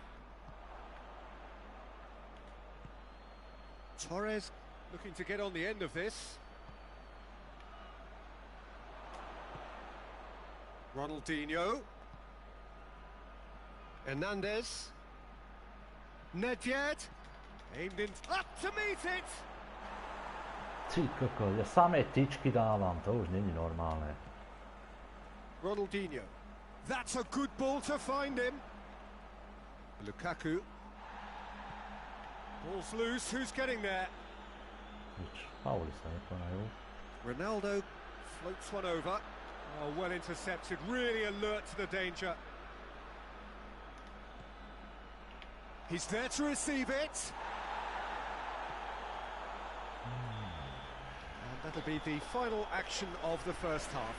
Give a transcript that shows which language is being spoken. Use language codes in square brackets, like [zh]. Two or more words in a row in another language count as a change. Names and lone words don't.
[en] Torres looking to get on the end of this. Ronaldinho. Hernandez. Nedved. Aimed in. Up to meet it! [sk] Ty kokos, ja samé tyčky dávam, to už není normálne. [en] Ronaldinho. That's a good ball to find him. Lukaku. Ball's loose, who's getting there? [sk] Nič, fauly sa nekonajú. [en] Ronaldo floats one over. Oh, well intercepted, really alert to the danger. He's there to receive it. And that'll be the final action of the first half.